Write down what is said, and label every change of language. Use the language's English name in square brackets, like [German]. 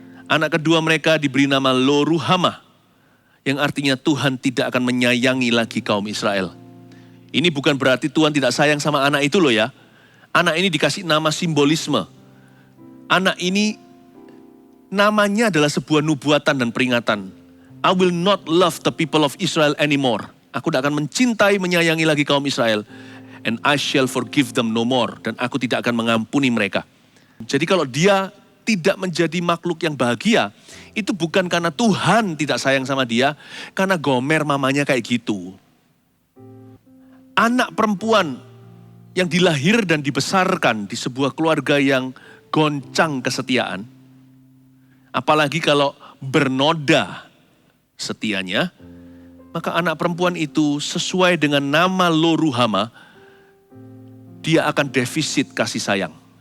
[Indonesian] Anak kedua mereka diberi nama Lo-ruhamah. Yang artinya Tuhan tidak akan menyayangi lagi kaum Israel. Ini bukan berarti Tuhan tidak sayang sama anak itu loh ya. Anak ini dikasih nama simbolisme. Anak ini namanya adalah sebuah nubuatan dan peringatan. [English] I will not love the people of Israel anymore. [Indonesian] Aku tidak akan mencintai, menyayangi lagi kaum Israel. [English] And I shall forgive them no more. [Indonesian] Dan aku tidak akan mengampuni mereka. Jadi kalau dia tidak menjadi makhluk yang bahagia, itu bukan karena Tuhan tidak sayang sama dia, karena Gomer mamanya kayak gitu. Anak perempuan yang dilahir dan dibesarkan di sebuah keluarga yang goncang kesetiaan, apalagi kalau bernoda setianya, maka anak perempuan itu sesuai dengan nama Lo-ruhamah, dia akan defisit kasih sayang.